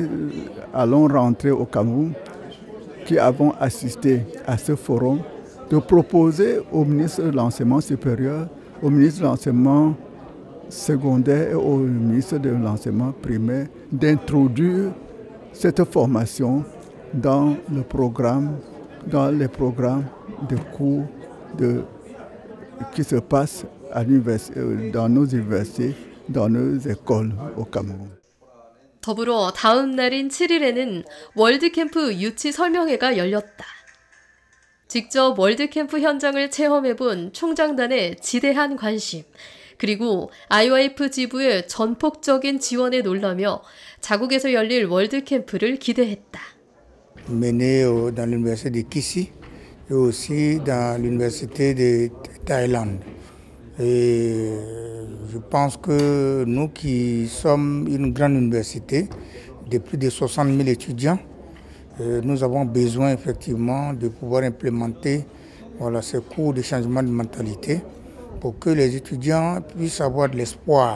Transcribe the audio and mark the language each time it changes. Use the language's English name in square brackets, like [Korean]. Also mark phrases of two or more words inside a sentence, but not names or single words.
[French] allons rentrer au Cameroun, qui avons assisté à ce forum, de proposer au ministre de l'Enseignement supérieur, au ministre de l'Enseignement secondaire et au ministre de l'Enseignement primaire d'introduire cette formation dans les programmes de cours qui se passent dans nos universités, dans nos écoles au Cameroun. [Korean] 더불어 다음 날인 7일에는 월드캠프 유치 설명회가 열렸다. 직접 월드캠프 현장을 체험해본 총장단의 지대한 관심, 그리고 IYF 지부의 전폭적인 지원에 놀라며 자국에서 열릴 월드캠프를 기대했다. [French] Mené dans l'université de Kissi et aussi dans l'université de Thaïlande. Et je pense que nous qui sommes une grande université de plus de 60 000 étudiants, nous avons besoin effectivement de pouvoir implémenter ces cours de changement de mentalité pour que les étudiants puissent avoir de l'espoir.